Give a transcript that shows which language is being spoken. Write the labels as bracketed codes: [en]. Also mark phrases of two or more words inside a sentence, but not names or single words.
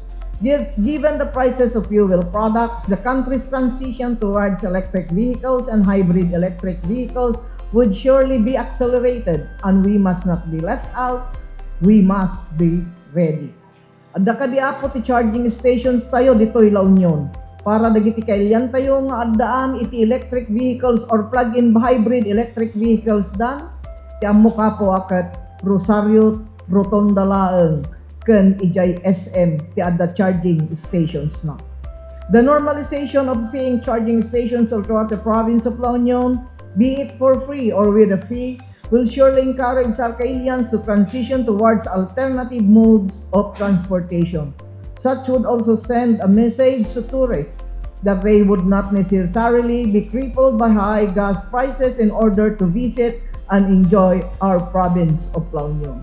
[en] Given the prices of fuel products, the country's transition towards electric vehicles and hybrid electric vehicles would surely be accelerated, and we must not be left out. We must be ready. [ilo] Adda kadiapo ti [en] charging stations [ilo] tayo ditoy La Union. Para dagiti kailyan tayo nga addaan iti [en] electric vehicles or plug-in hybrid electric vehicles [ilo] dan. Ti ammo kapo akat Rosario Rotonda laeng ken ijay SM ti adda [en] charging stations [ilo] na. [en] The normalization of seeing charging stations all throughout the province of La Union, be it for free or with a fee, will surely encourage Sarcailians to transition towards alternative modes of transportation. Such would also send a message to tourists that they would not necessarily be crippled by high gas prices in order to visit and enjoy our province of La Union.